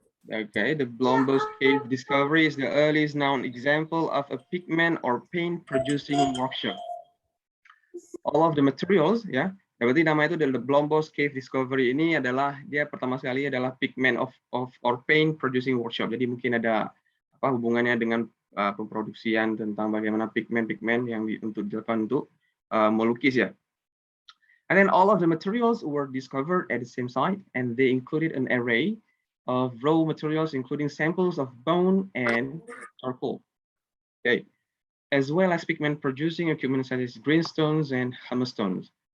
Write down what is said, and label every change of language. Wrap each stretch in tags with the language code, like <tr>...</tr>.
<en>Okay, the Blombos Cave discovery is the earliest known example of a pigment or paint producing workshop. All of the materials,</en> <id>ya. Berarti nama itu adalah</id> <en>the Blombos Cave discovery</en> <id>ini adalah dia pertama sekali adalah</id> <en>pigment or paint producing workshop.</en> <id>Jadi mungkin ada apa hubungannya dengan pemproduksian tentang bagaimana pigment yang untuk dilakukan untuk melukis ya.</id> <en>And then all of the materials were discovered at the same site, and they included an array of raw materials, including samples of bone and charcoal. Okay, as well as pigment-producing equipment such as greenstones and hammerstones.</en>